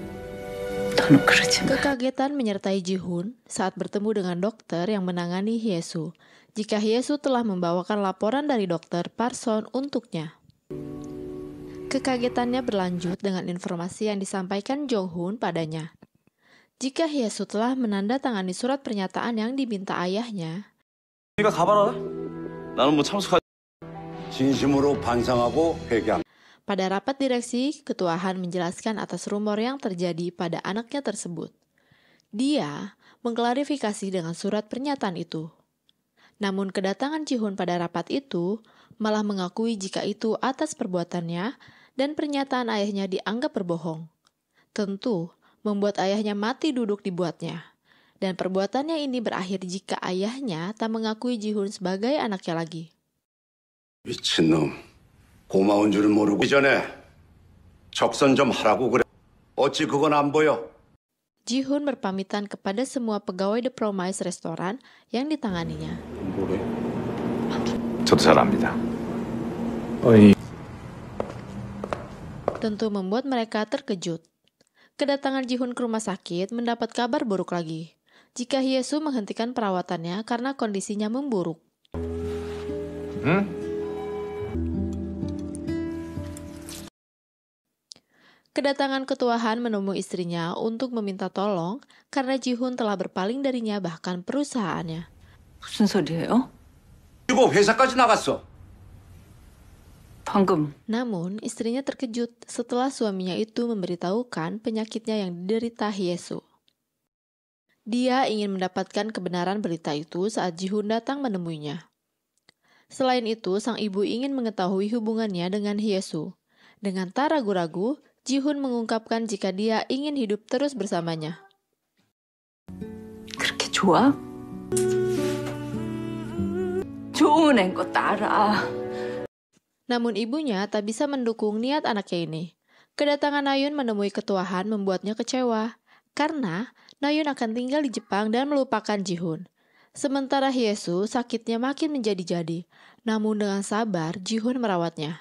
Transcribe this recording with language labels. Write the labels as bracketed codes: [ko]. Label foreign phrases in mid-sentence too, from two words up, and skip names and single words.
[id] Kekagetan menyertai Ji-hoon saat bertemu dengan dokter yang menangani Hye-soo. Jika Hye-soo telah membawakan laporan dari dokter Parson untuknya. Kekagetannya berlanjut dengan informasi yang disampaikan Jong-hoon padanya. Jika Hye-soo telah menandatangani surat pernyataan yang diminta ayahnya, [ko] 네가 가봐라. 나는 뭐 참석할. 진심으로 반성하고 회개한. [id] pada rapat direksi, Ketua Han menjelaskan atas rumor yang terjadi pada anaknya tersebut. Dia mengklarifikasi dengan surat pernyataan itu. Namun kedatangan Ji-hoon pada rapat itu malah mengakui jika itu atas perbuatannya dan pernyataan ayahnya dianggap berbohong. Tentu membuat ayahnya mati duduk dibuatnya. Dan perbuatannya ini berakhir jika ayahnya tak mengakui Ji-hoon sebagai anaknya lagi. [ko] 미친놈, 고마운 줄은 모르고 이전에 적선 좀 하라고 그래. 어찌 그건 안 보여? [id] Ji-hoon berpamitan kepada semua pegawai The Promise restoran yang ditanganinya. [ko] 저도 잘 압니다. [id] Tentu membuat mereka terkejut. Kedatangan Ji-hoon ke rumah sakit mendapat kabar buruk lagi. Jika Hye-soo menghentikan perawatannya karena kondisinya memburuk. Kedatangan Ketua Han menemui istrinya untuk meminta tolong karena Ji-hoon telah berpaling darinya bahkan perusahaannya. [ko] 무슨 소리예요? 그리고 회사까지 나갔어. 방금 [id] Namun, istrinya terkejut setelah suaminya itu memberitahukan penyakitnya yang diderita Hye-soo. Dia ingin mendapatkan kebenaran berita itu saat Ji-hoon datang menemuinya. Selain itu, sang ibu ingin mengetahui hubungannya dengan Hye-soo. Dengan tak ragu-ragu, Ji-hoon mengungkapkan jika dia ingin hidup terus bersamanya. [ko] 그렇게 좋아? 좋은 애인 것도 알아. [id] Namun ibunya tak bisa mendukung niat anaknya ini. Kedatangan Na-yoon menemui Ketua Han membuatnya kecewa, karena Na-yoon akan tinggal di Jepang dan melupakan Ji-hoon. Sementara Hye-soo sakitnya makin menjadi-jadi, namun dengan sabar Ji-hoon merawatnya.